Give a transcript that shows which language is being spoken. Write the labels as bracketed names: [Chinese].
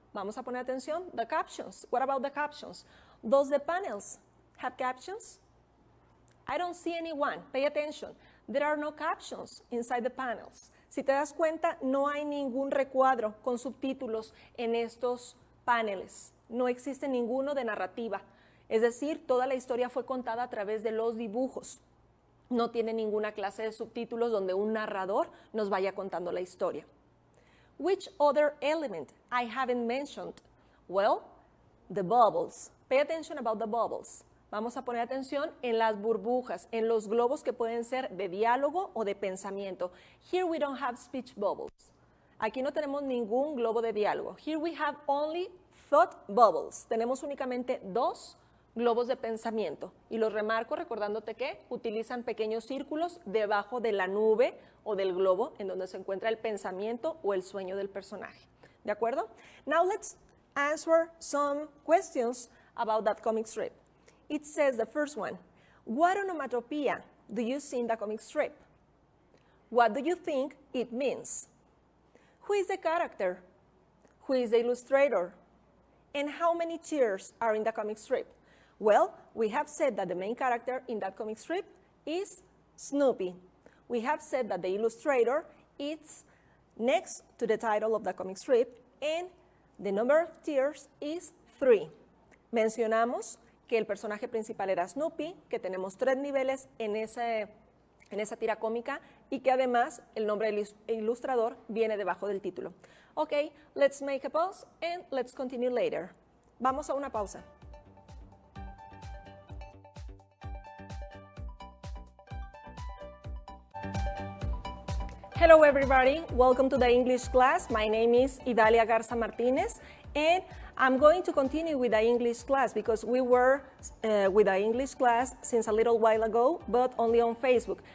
[Spanish] Vamos a poner atención. [English] The captions. What about the captions? Does the panels have captions? I don't see anyone. Pay attention. There are no captions inside the panels. [Spanish] Si te das cuenta, no hay ningún recuadro con subtítulos en estos paneles. No existe ninguno de narrativa. Es decir, toda la historia fue contada a través de los dibujos. No tiene ninguna clase de subtítulos donde un narrador nos vaya contando la historia. [English] Which other element I haven't mentioned? Well, the bubbles. Pay attention about the bubbles. [Spanish] Vamos a poner atención en las burbujas, en los globos que pueden ser de diálogo o de pensamiento. [English] Here we don't have speech bubbles. [Spanish] Aquí no tenemos ningún globo de diálogo. [English] Here we have only thought bubbles. [Spanish] Tenemos únicamente 2 globos de pensamiento. Y los remarco recordándote que utilizan pequeños círculos debajo de la nube o del globo en donde se encuentra el pensamiento o el sueño del personaje. ¿De acuerdo? [English] Now let's answer some questions about that comic strip. It says the first one, what onomatopoeia do you see in the comic strip? What do you think it means? Who is the character? Who is the illustrator? And how many tiers are in the comic strip? Well, we have said that the main character in that comic strip is Snoopy. We have said that the illustrator is next to the title of the comic strip, and the number of tiers is 3. [Spanish] Mencionamos que el personaje principal era Snoopy, que tenemos 3 niveles en esa tira cómica y que además el nombre del ilustrador viene debajo del título. [English] Okay, let's make a pause and let's continue later. [Spanish] Vamos a una pausa. [English] Hello everybody, welcome to the English class. My name is Idalia Garza Martinez and I'm going to continue with the English class because we were with the English class since a little while ago, but only on Facebook.